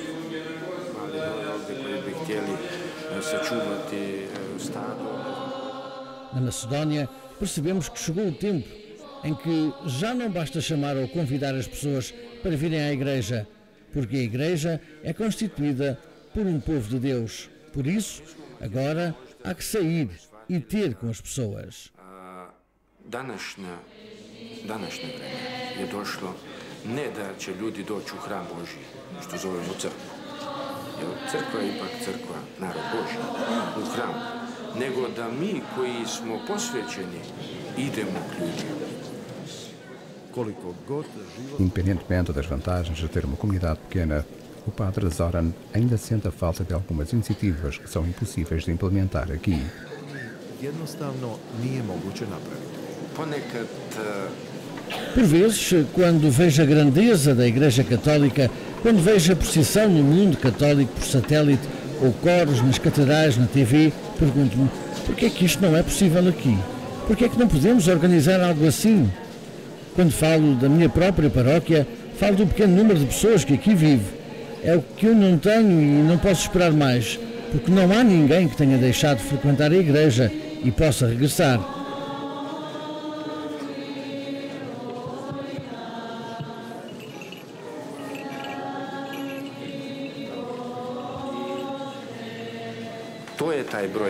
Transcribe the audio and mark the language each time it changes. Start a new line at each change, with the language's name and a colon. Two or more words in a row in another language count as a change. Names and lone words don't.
Portuguese: Na Macedónia, percebemos que chegou o tempo em que já não basta chamar ou convidar as pessoas para virem à igreja, porque a igreja é constituída por um povo de Deus. Por isso, agora há que sair i ter com as pessoas.
Serbian: Današnje vreme je došlo ne da će ljudi doći u hram Božji, što zovemo crkvu. Jer crkva je ipak crkva, narod Božji, u hram, nego da mi koji smo posvećeni idemo k ljudima.
Portuguese: Independentemente das vantagens de ter uma comunidade pequena, o padre Zoran ainda sente a falta de algumas iniciativas que são impossíveis de implementar aqui.
Serbian: Jednostavno nije moguće napraviti. Ponekad
Portuguese: Por vezes, quando vejo a grandeza da Igreja Católica, quando vejo a procissão no mundo católico por satélite ou coros nas catedrais, na TV, pergunto-me, por que é que isto não é possível aqui? Por que é que não podemos organizar algo assim? Quando falo da minha própria paróquia, falo do pequeno número de pessoas que aqui vive. É o que eu não tenho e não posso esperar mais, porque não há ninguém que tenha deixado de frequentar a igreja e possa regressar.
Serbian: to je taj broj.